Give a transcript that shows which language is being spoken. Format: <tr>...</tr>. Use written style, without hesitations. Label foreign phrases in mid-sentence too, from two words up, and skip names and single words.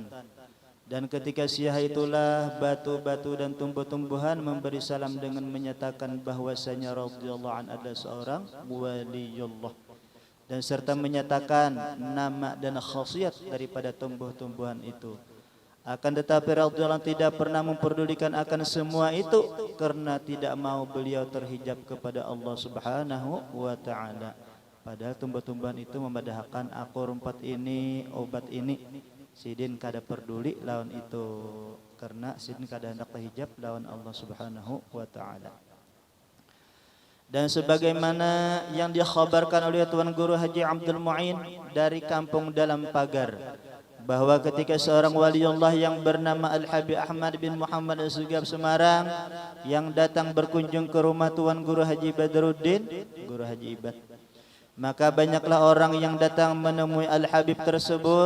<id>Dan ketika siyahah itulah batu-batu dan tumbuh-tumbuhan memberi salam dengan menyatakan bahwasanya</id> <ar>رضي الله عن</ar> <id>adalah seorang waliullah, dan serta menyatakan nama dan khasiat daripada tumbuh-tumbuhan itu. Akan tetapi radhiyallahu tidak pernah memperdulikan akan semua itu, karena tidak mau beliau terhijab kepada Allah</id> <ar>سبحانه وتعالى.</ar> <id>Padahal tumbuh-tumbuhan itu memadahkan aku rumput ini, obat ini.</id> <bjn>Sidin kada peduli lawan itu, karena sidin kada hendak terhijab lawan Allah</bjn> <ar>سبحانه وتعالى.</ar> <id>Dan sebagaimana yang dikhabarkan oleh Tuan Guru Haji Abdul Mu'in dari kampung Dalam Pagar, bahwa ketika seorang waliullah yang bernama Al-Habib Ahmad bin Muhammad Al-Sugab Semarang yang datang berkunjung ke rumah Tuan Guru Haji Badruddin, Guru Haji Ibad, maka banyaklah orang yang datang menemui Al-Habib tersebut.</id>